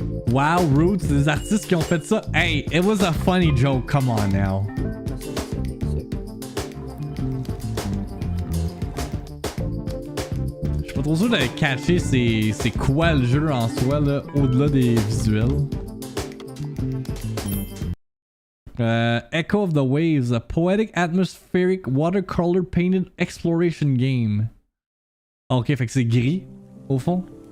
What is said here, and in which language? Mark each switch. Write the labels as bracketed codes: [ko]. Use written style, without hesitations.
[fr] Wow, Roots, des artistes qui ont fait ça. [en] Hey, it was a funny joke, come on now. [fr] Je suis pas trop sûr de catcher c'est quoi le jeu en soi, là, au-delà des visuels. [en] Echo of the Waves, a poetic, atmospheric, watercolor painted exploration game. [fr] Ok, fait que c'est gris, au fond.